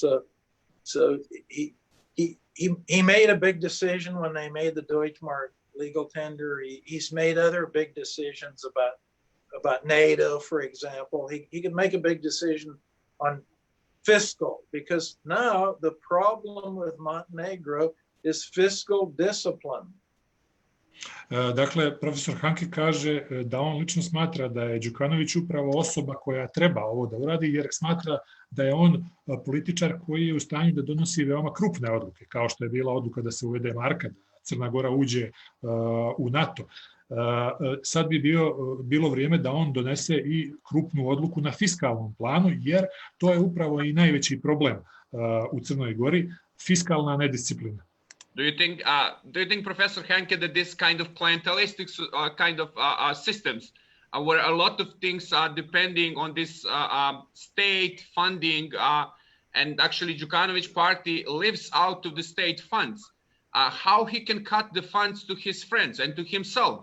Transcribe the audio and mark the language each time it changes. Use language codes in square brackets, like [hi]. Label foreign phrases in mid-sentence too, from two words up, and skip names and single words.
[en] So he made a big decision when they made the Deutschmark legal tender. He's made other big decisions about NATO, for example. He could make a big decision on fiscal because now the problem with Montenegro is fiscal discipline. [sr] Dakle, profesor Hanke kaže da on lično smatra da je Đukanović upravo osoba koja treba ovo da uradi, jer smatra da je on političar koji je u stanju da donosi veoma krupne odluke, kao što je bila odluka da se uvede marka, da Crna Gora uđe u NATO. Sad bi bilo vrijeme da on donese i krupnu odluku na fiskalnom planu, jer to je upravo i najveći problem u Crnoj Gori, fiskalna nedisciplina. [en] Do you think, Professor Hanke, that this kind of clientelistic kind of systems, where a lot of things are depending on this state funding, and actually Đukanović party lives out of the state funds, how he can cut the funds to his friends and to himself?